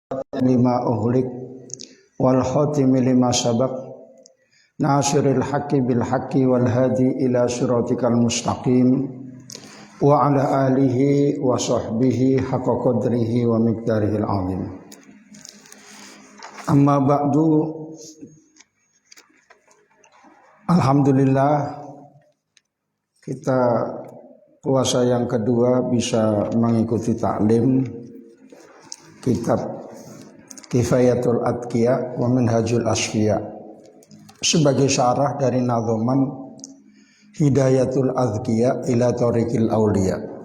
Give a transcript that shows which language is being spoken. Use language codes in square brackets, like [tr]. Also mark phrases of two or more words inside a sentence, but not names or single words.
[ar] لما أغلق والخاتم لما سبق ناصر الحق بالحق والهادي إلى صراطك المستقيم وعلى آله وصحبه حق قدره ومقداره العظيم. أما بعد، الحمد لله [id] kita puasa yang kedua bisa mengikuti taklim kitab Kifayatul Adqiya wa Minhajul Asfiya sebagai syarah dari nadhaman Hidayatul Adqiya ila Thariqil Auliya.